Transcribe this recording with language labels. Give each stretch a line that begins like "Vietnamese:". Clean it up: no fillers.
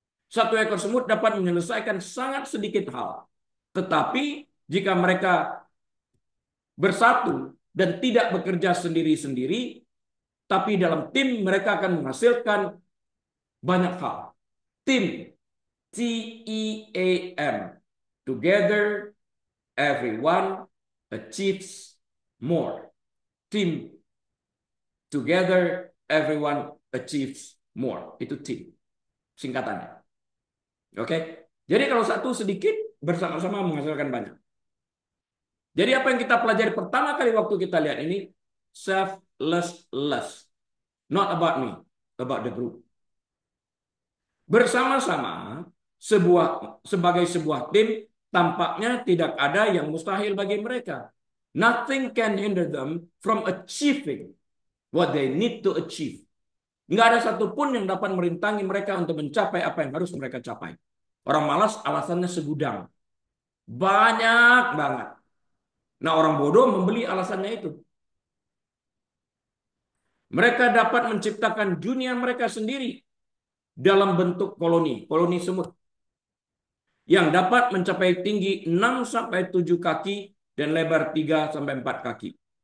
Indonesian: Satu ekor semut dapat menyelesaikan sangat sedikit hal. Tetapi jika mereka bersatu dan tidak bekerja sendiri-sendiri, tapi dalam tim mereka akan menghasilkan banyak hal.
English: Tim, TEAM, together everyone achieves more. Tim, together everyone achieves more.
Indonesian: Itu tim, singkatannya. Oke, jadi kalau satu sedikit bersama-sama menghasilkan banyak. Jadi apa yang kita pelajari pertama kali waktu kita lihat ini,
English: selfless, not about me, about the group.
Indonesian: Bersama-sama sebagai sebuah tim, tampaknya tidak ada yang mustahil bagi mereka.
English: Nothing can hinder them from achieving what they need to achieve.
Indonesian: Nggak ada satupun yang dapat merintangi mereka untuk mencapai apa yang harus mereka capai. Orang malas alasannya segudang. Banyak banget. Nah, orang bodoh membeli alasannya itu. Mereka dapat menciptakan dunia mereka sendiri dalam bentuk koloni, koloni semut yang dapat mencapai tinggi 6-7 kaki dan lebar 3-4 kaki.